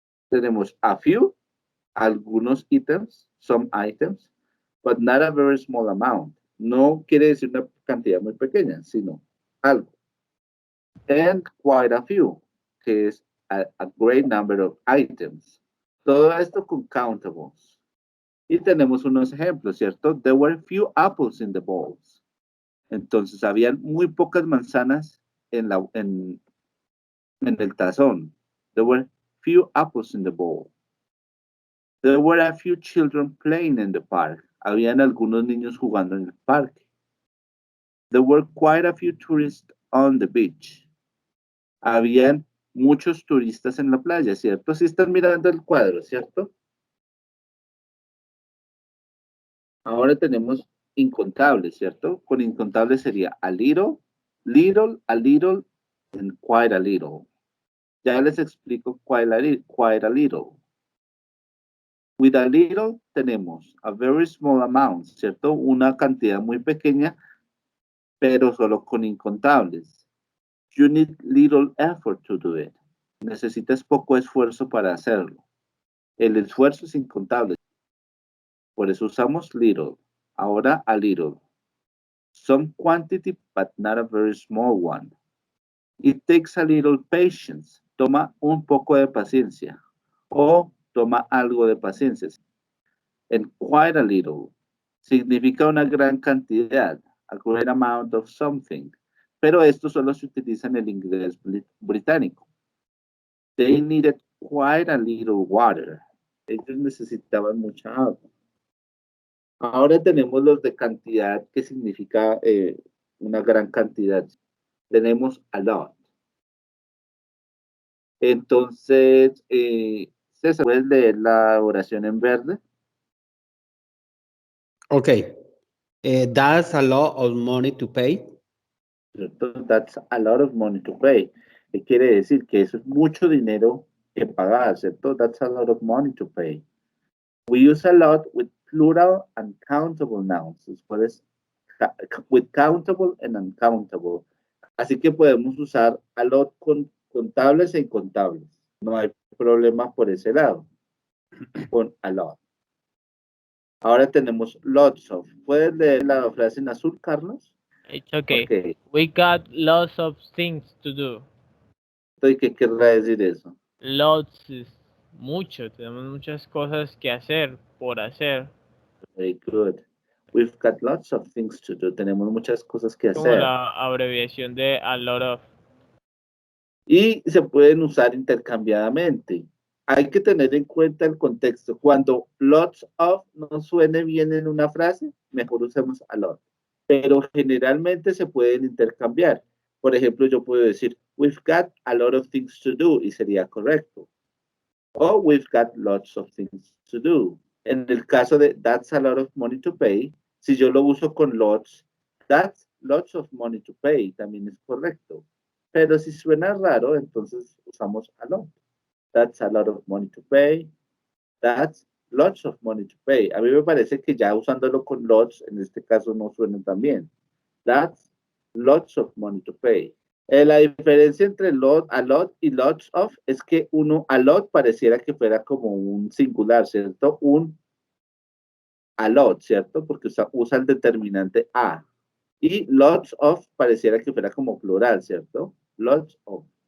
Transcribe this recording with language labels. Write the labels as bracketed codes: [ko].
[en] Tenemos a few, [es] algunos ítems, [en] some items, but not a very small amount. [es] No quiere decir una cantidad muy pequeña, sino algo. [en] And quite a few, [es] que es [en] a great number of items. [es] Todo esto con countables. Y tenemos unos ejemplos, ¿cierto? [en] There were few apples in the bowls. [es] Entonces, habían muy pocas manzanas en el tazón. [en] There were few apples in the bowl. There were a few children playing in the park. [es] Habían algunos niños jugando en el parque. [en] There were quite a few tourists on the beach. [es] Habían muchos turistas en la playa, ¿cierto? Si están mirando el cuadro, ¿cierto? Ahora tenemos incontables, ¿cierto? Con incontables sería a little, a little, and quite a little. Ya les explico [en] quite a little. With a little tenemos a very small amount, ¿cierto? [es] Una cantidad muy pequeña, pero solo con incontables. [en] You need little effort to do it. [es] Necesitas poco esfuerzo para hacerlo. El esfuerzo es incontable. Por eso usamos little. [en] Ahora a little. Some quantity, but not a very small one. It takes a little patience. [es] Toma un poco de paciencia. O toma algo de paciencia. And quite a little significa una gran cantidad. [en] A great amount of something. [es] Pero esto solo se utiliza en el inglés británico. [en] They needed quite a little water. [es] Ellos necesitaban mucha agua. Ahora tenemos los de cantidad, que significa una gran cantidad. Tenemos a lot. Entonces, César, ¿puedes leer la oración en verde? [en] Okay. That's a lot of money to pay. That's a lot of money to pay. [es] ¿Qué quiere decir? Que eso es mucho dinero que pagar, ¿cierto? [en] That's a lot of money to pay. We use a lot with plural and countable nouns. Después, with countable and uncountable. [es] Así que podemos usar a lot con contables e incontables. No hay problema por ese lado. Con a lot. Ahora tenemos lots of. ¿Puedes leer la frase en azul, Carlos? [en] It's okay. Okay. We got lots of things to do. [es] ¿Qué querrá decir eso? Lots es mucho. Tenemos muchas cosas que hacer, por hacer. [en] Very good. We've got lots of things to do. [es] Tenemos muchas cosas que Como hacer. la abreviación de a lot of. Y se pueden usar intercambiadamente. Hay que tener en cuenta el contexto. Cuando lots of no suene bien en una frase, mejor usemos a lot. Pero generalmente se pueden intercambiar. Por ejemplo, yo puedo decir, [en] we've got a lot of things to do, [es] y sería correcto. [en] O we've got lots of things to do. [es] En el caso de that's a lot of money to pay, si yo lo uso con lots, [en] that's lots of money to pay, [es] también es correcto. Pero si suena raro, entonces usamos a lot. [en] That's a lot of money to pay. That's lots of money to pay. [es] A mí me parece que ya usándolo con lots, en este caso no suena tan bien. [en] That's lots of money to pay. [es] La diferencia entre a lot y lots of es que a lot pareciera que fuera como un singular, ¿cierto? Un a lot, ¿cierto? Porque usa el determinante a. Y lots of pareciera que fuera como plural, ¿cierto? Lots of.